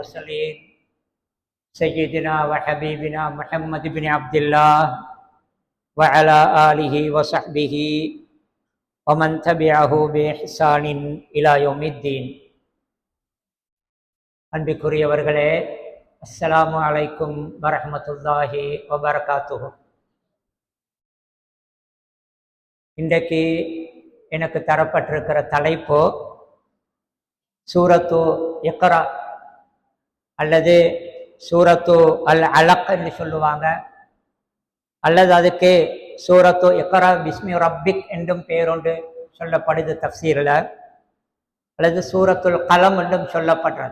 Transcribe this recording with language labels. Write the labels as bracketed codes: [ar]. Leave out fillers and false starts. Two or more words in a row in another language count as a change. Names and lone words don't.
[ar] المرسلين سيدنا وحبيبنا محمد بن عبد الله وعلى آله وصحبه ومن تبعه بإحسان إلى يوم الدين. [ta] அன்பிற்குரியவர்களே, [ar] السلام عليكم ورحمة الله وبركاته. [ta] இன்றைக்கு எனக்கு தரப்பட்டிருக்கிற தலைப்பு சூரத்து இக்ரா அல்லது சூரத்து அல் அலக் என்று சொல்லுவாங்க, அல்லது அதுக்கு சூரத்து இக்ரா பிஸ்மி ரப்பிக் என்றும் பேரொன்று சொல்லப்படுது தஃப்சீரில், அல்லது சூரத்துல் கலம் என்றும் சொல்லப்படுறது.